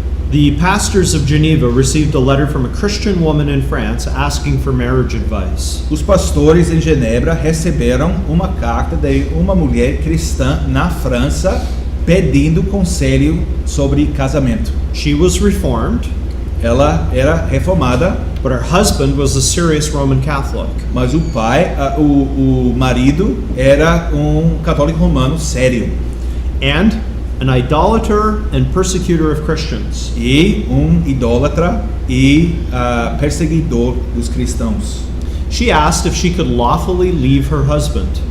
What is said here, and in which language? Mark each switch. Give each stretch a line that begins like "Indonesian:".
English: the pastors of Geneva received a letter from a Christian woman in France asking for marriage advice.
Portuguese: os pastores em Genebra receberam uma carta de uma mulher cristã na França pedindo conselho sobre casamento.
English: She was reformed,
Portuguese: Ela era reformada,
English: but her husband was a serious Roman Catholic.
Portuguese: mas o marido era católico romano sério
English: And an idolater and persecutor of Christians.
Portuguese: e idólatra e perseguidor dos cristãos.
English: She asked if she could lawfully leave her husband.